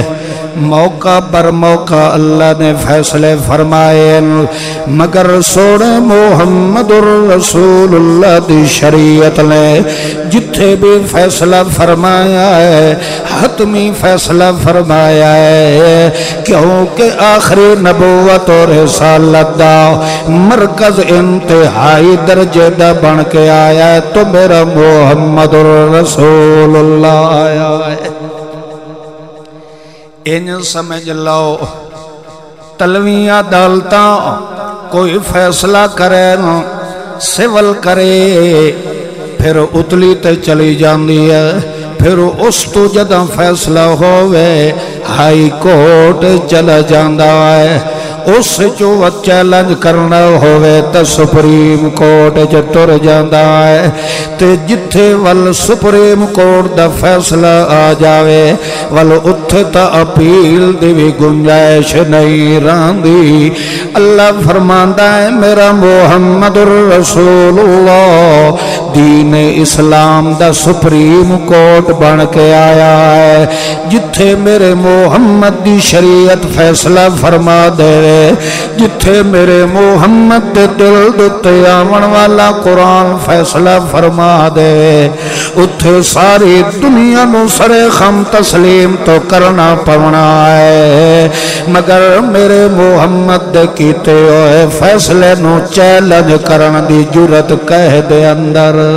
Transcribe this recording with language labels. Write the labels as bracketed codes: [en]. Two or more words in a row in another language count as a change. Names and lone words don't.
[pa] موقع پر موقع اللہ نے فیصلے فرمائے مگر سوڑے محمد الرسول اللہ دی شریعت نے جتھے بھی فیصلہ فرمایا ہے حتمی فیصلہ فرمایا ہے کیونکہ آخری نبوت اور رسالت دا مرکز انتہائی درجے دا بن کے آیا ہے تو میرا محمد الرسول اللہ آیا ہے انج سمجھ لو تلویاں عدالتاں کوئی فیصلہ کرے سول کرے پھر اتلی تے چلی جاندی ہے پھر اس تو جدہ فیصلہ ہوئے ہائی کورٹ چلا جاندہ ہے اس جو چیلنج کرنا ہوئے تا سپریم کورٹ جو تر جاندہ ہے تے جتھے وال سپریم کورٹ دا فیصلہ آ جاوے وال اتھے تا اپیل دی بھی گنجائش نہیں راندی اللہ فرماندہ ہے میرا محمد الرسول اللہ دین اسلام دا سپریم کورٹ بن کے آیا ہے جتھے میرے محمد دی شریعت فیصلہ فرما دے جتھے میرے محمد دے دل دتے آمن والا قرآن فیصلہ فرما دے اتھے ساری دنیا نو سر خم تسلیم تو کرنا پونا ہے مگر میرے محمد دے کیتے ہوئے فیصلے نو چیلنج کرن دی جرت کہہ دے اندر